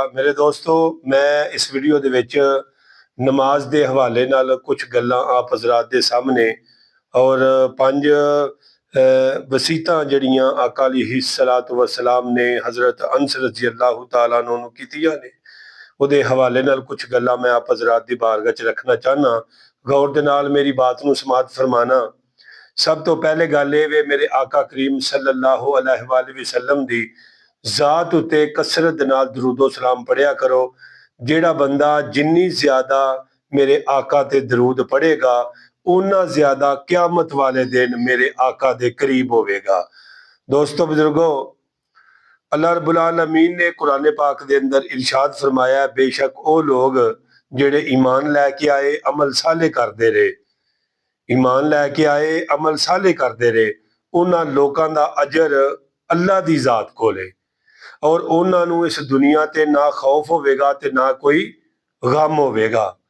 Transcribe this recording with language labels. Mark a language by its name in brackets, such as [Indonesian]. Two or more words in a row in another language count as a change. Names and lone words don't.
[Punjabi] میرے دوستوں، میں اس ویڈیو دے وچ نماز دے حوالے نال کجھ گلاں آپ حضرات دے سامنے اور 5 وصیتاں جڑیاں آقا [Arabic] عليه الصلاة والسلام [Punjabi] نے حضرت انس [Arabic] رضي الله تعالى عنه [Punjabi] نوں کیتیاں نے اوہدے حوالے نال کجھ گلاں میں آپ حضرات دی بارگاہ 'چ رکھنا چاہنا. غور دے نال میری بات نوں سماعت فرمانا۔ سب تو پہلے گل یہ وے میرے آقا کریم [Arabic] صلى الله عليه وسلم [Punjabi] دی ذات اتے کثرت نال درودو سلام پڑھیا کرو. جیڑا بندہ جنی زیادہ میرے آقا تے درود پڑھے گا انی زیادہ قیامت والے دن میرے آقا دے قریب ہووے گا. دوستوں، بزرگوں, [Arabic] الله رب العالمين [Punjabi] نے قرآن پاک دے اندر ارشاد فرمایا، بیشک وہ لوگ جیڑے ایمان لیکے آئے عمل صالح کرتے رہے، ایمان لیکے آئے عمل صالح کرتے رہے، اونہاں لوکاں دا اجر اللہ دی ذات کول ہے اور اونہاں نوں اس دنیا تے نہ خوف ہووے گا تے نہ کوئی غم ہووے گا.